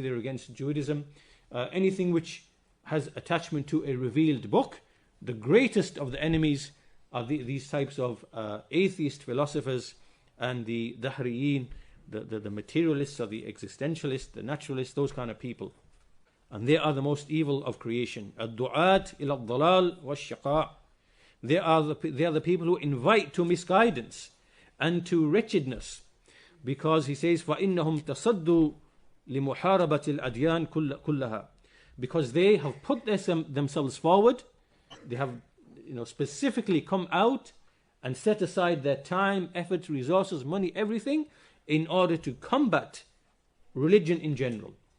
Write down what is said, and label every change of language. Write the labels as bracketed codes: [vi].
[en] They're against Judaism. Anything which has attachment to a revealed book. The greatest of the enemies are these types of atheist philosophers and the Dhahiriyyah, the materialists or the existentialists, the naturalists, those kind of people. and they are the most evil of creation. [ar] الدعاة إلى الضلال والشقاء. [en] They are the people who invite to misguidance and to wretchedness, because he says [ar] فَإِنَّهُمْ تَصَدُّوا لِمُحَارَبَةِ الْأَدْيَانِ كُلَّهَا, [en] because they have put themselves forward, they have specifically come out and set aside their time, effort, resources, money, everything in order to combat religion in general.